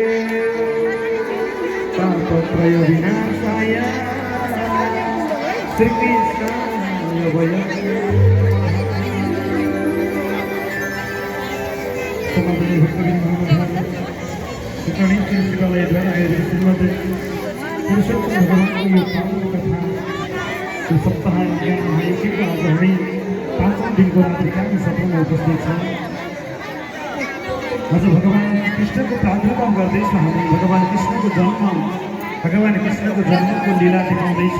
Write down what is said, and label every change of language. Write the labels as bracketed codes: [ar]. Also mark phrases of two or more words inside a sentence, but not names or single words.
[sa] तापत्रयविनाशाय श्रीकृष्णाय वयम् [ne] समापनी भक्तवृन्द महानुभाव शिक्षणी चिकित्सालयद्वारा आयोजित श्रीमद् पुरुषोत्तम भगवानको यो पावन कथा यो सप्ताह ज्ञान महायज्ञको आज हामी 5औं दिनको रात्रिकालीन सत्रमा उपस्थित छौँ। आज भगवान कृष्णको प्रादुर्भाव गर्दैछौँ। हामी भगवान कृष्णको जन्मको लीला देखाउँदैछौँ।